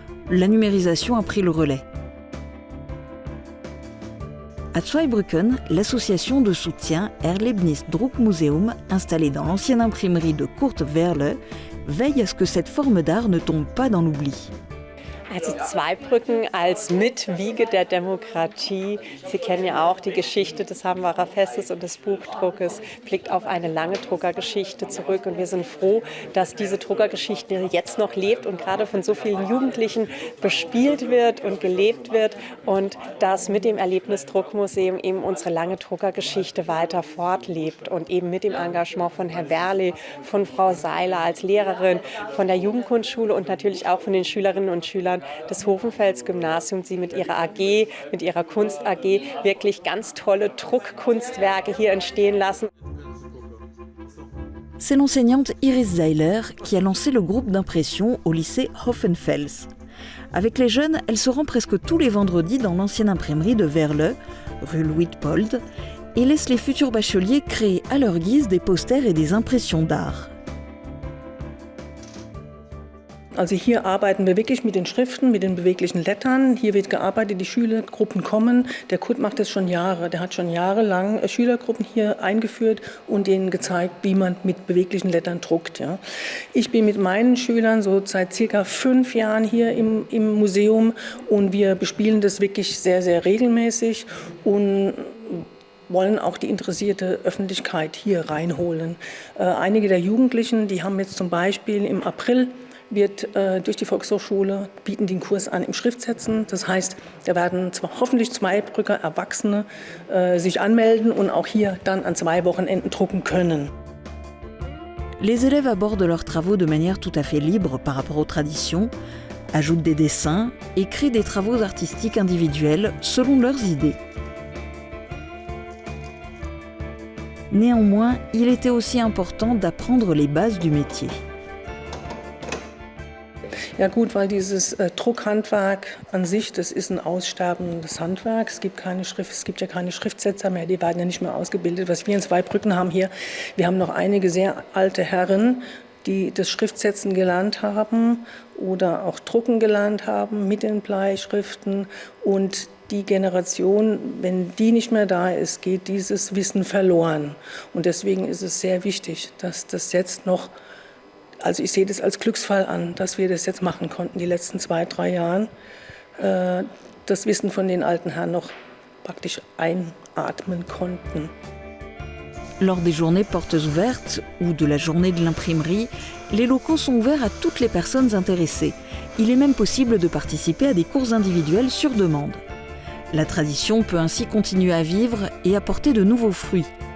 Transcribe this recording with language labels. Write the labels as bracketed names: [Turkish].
[French] la numérisation a pris le relais. À Zweibrücken, l'association de soutien Erlebnis Druckmuseum, installée dans l'ancienne imprimerie de Kurt Wehrle, veille à ce que cette forme d'art ne tombe pas dans l'oubli. [German] Also Zweibrücken als Mitwiege der Demokratie. Sie kennen ja auch die Geschichte des Hambacher Festes und des Buchdruckes, blickt auf eine lange Druckergeschichte zurück. Und wir sind froh, dass diese Druckergeschichte jetzt noch lebt und gerade von so vielen Jugendlichen bespielt wird und gelebt wird. Und dass mit dem Erlebnisdruckmuseum eben unsere lange Druckergeschichte weiter fortlebt. Und eben mit dem Engagement von Herrn Werle, von Frau Seiler als Lehrerin, von der Jugendkunstschule und natürlich auch von den Schülerinnen und Schülern des Hofenfels-Gymnasiums, die mit ihrer AG, mit ihrer Kunst AG wirklich ganz tolle Druckkunstwerke hier entstehen lassen. [French] C'est l'enseignante Iris Seiler qui a lancé le groupe d'impression au lycée Hofenfels. Avec les jeunes, elle se rend presque tous les vendredis dans l'ancienne imprimerie de Wehrle, rue Luitpold, et laisse les futurs bacheliers créer à leur guise des posters et des impressions d'art. [German] Also hier arbeiten wir wirklich mit den Schriften, mit den beweglichen Lettern. Hier wird gearbeitet, die Schülergruppen kommen. Der Kurt macht das schon Jahre. Der hat schon jahrelang Schülergruppen hier eingeführt und ihnen gezeigt, wie man mit beweglichen Lettern druckt. Ja. Ich bin mit meinen Schülern so seit circa 5 Jahren hier im Museum und wir bespielen das wirklich sehr, sehr regelmäßig und wollen auch die interessierte Öffentlichkeit hier reinholen. Einige der Jugendlichen, die haben jetzt zum Beispiel im April wird durch die Volkshochschule, bieten den Kurs an im Schriftsetzen. Das heißt, da werden hoffentlich Zweibrücker Erwachsene sich anmelden und auch hier dann an 2 Wochenenden drucken können. [French] Les élèves abordent leurs travaux de manière tout à fait libre par rapport aux traditions, ajoutent des dessins et créent des travaux artistiques individuels selon leurs idées. Néanmoins, il était aussi important d'apprendre les bases du métier. [German] Ja gut, weil dieses Druckhandwerk an sich, das ist ein aussterbendes Handwerk. Es gibt ja keine Schriftsetzer mehr, die werden ja nicht mehr ausgebildet. Was wir in Zweibrücken haben hier, wir haben noch einige sehr alte Herren, die das Schriftsetzen gelernt haben oder auch Drucken gelernt haben mit den Bleischriften. Und die Generation, wenn die nicht mehr da ist, geht dieses Wissen verloren. Und deswegen ist es sehr wichtig, dass das jetzt noch, also ich sehe das als Glücksfall an, dass wir das jetzt machen konnten, die letzten 2, 3 Jahren, das Wissen von den alten Herren noch praktisch einatmen konnten. [French] Lors des journées portes ouvertes ou de la journée de l'imprimerie, les locaux sont ouverts à toutes les personnes intéressées. Il est même possible de participer à des cours individuels sur demande. La tradition peut ainsi continuer à vivre et apporter de nouveaux fruits.